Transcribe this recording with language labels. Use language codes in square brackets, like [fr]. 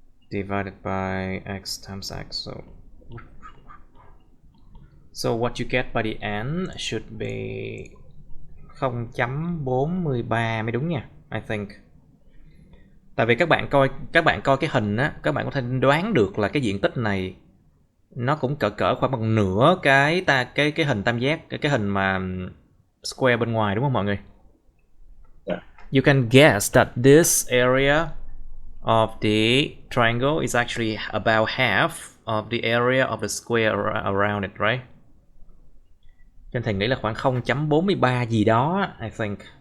[en] Divided by x times x. So what you get by the end should be 0.43 [vi] mới đúng nha, [en] I think. [vi] Tại vì các bạn coi cái hình á, các bạn có thể đoán được là cái diện tích này nó cũng cỡ khoảng bằng nửa cái hình tam giác, cái hình mà square bên ngoài, đúng không mọi người? [en] Yeah. You can guess that this area of the triangle is actually about half of the area of the square around it, right? [vi] Cho nên thầy nghĩ là khoảng 0.43 gì đó, [en] I think.